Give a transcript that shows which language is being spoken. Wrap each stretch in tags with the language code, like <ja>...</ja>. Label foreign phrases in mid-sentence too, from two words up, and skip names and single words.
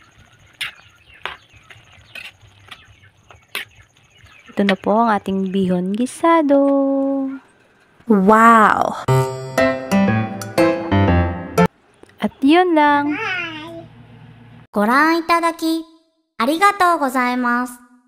<tl>Ito na po ang ating bihon gisado. Wow! At yun lang.</tl> <ja>ご覧いただきありがとうございます。</ja>